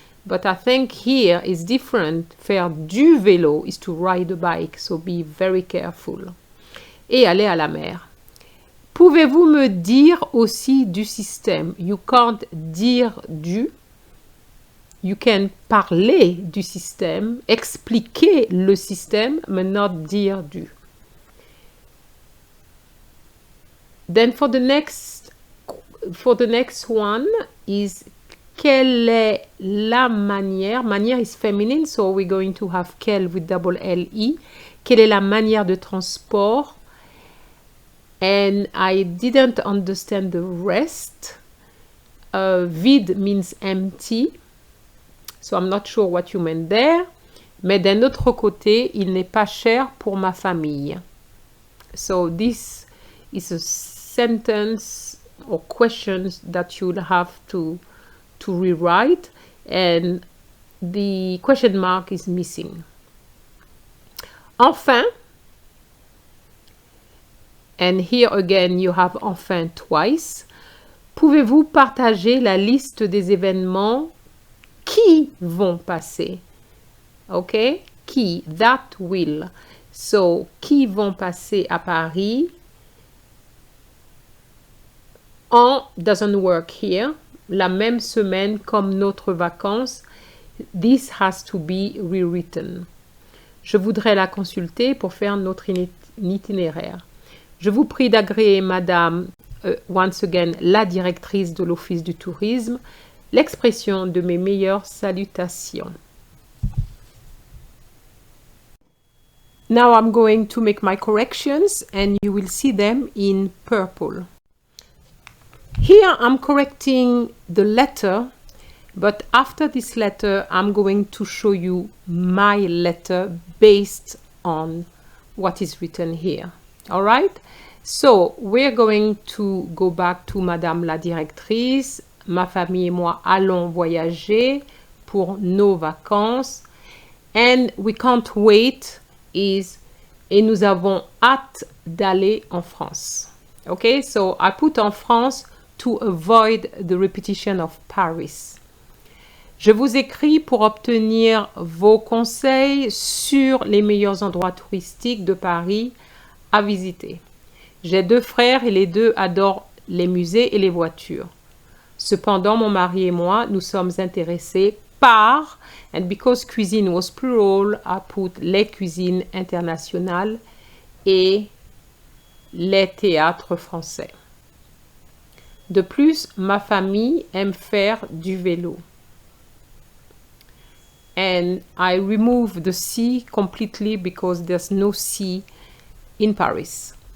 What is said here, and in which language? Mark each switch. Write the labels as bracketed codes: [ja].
[en] But I think here is different. [fr] Faire du vélo [en] is to ride a bike, so be very careful. [fr] Et aller à la mer. Pouvez-vous me dire aussi du système? [en] You can't [fr] dire du. [en] You can [fr] parler du système, expliquer le système, mais not dire du. [en] Then for the next one is [fr] quelle est la manière? [en] Manière is feminine, so we're going to have quelle with double L-E. [fr] Quelle est la manière de transport? [en] And I didn't understand the rest. Vide means empty. So I'm not sure what you meant there. [fr] Mais d'un autre côté, il n'est pas cher pour ma famille. [en] So this is a sentence or questions that you'll have to rewrite, and the question mark is missing. Enfin, and here again you have enfin twice. [fr] Pouvez-vous partager la liste des événements qui vont passer? [en] Okay, [fr] qui, [en] that will. So, [fr] qui vont passer à Paris? En [en] doesn't work here. [fr] La même semaine comme notre vacances. [en] This has to be rewritten. [fr] Je voudrais la consulter pour faire notre itinéraire. Je vous prie d'agréer, madame, [en] once again, [fr] la directrice de l'Office du tourisme, l'expression de mes meilleures salutations. [en] Now I'm going to make my corrections and you will see them in purple. Here I'm correcting the letter, but after this letter I'm going to show you my letter based on what is written here. All right? So we're going to go back to Madame la directrice. [fr] Ma famille et moi allons voyager pour nos vacances. [en] And we can't wait is [fr] et nous avons hâte d'aller en France. [en] Okay, so I put en France to avoid the repetition of Paris. [fr] Je vous écris pour obtenir vos conseils sur les meilleurs endroits touristiques de Paris à visiter. J'ai 2 frères et les 2 adorent les musées et les voitures. Cependant, mon mari et moi, nous sommes intéressés par, [en] and because cuisine was plural, I put [fr] les cuisines internationales et les théâtres français. De plus, ma famille aime faire du vélo. [en] And I remove the C completely because there's no C in Paris.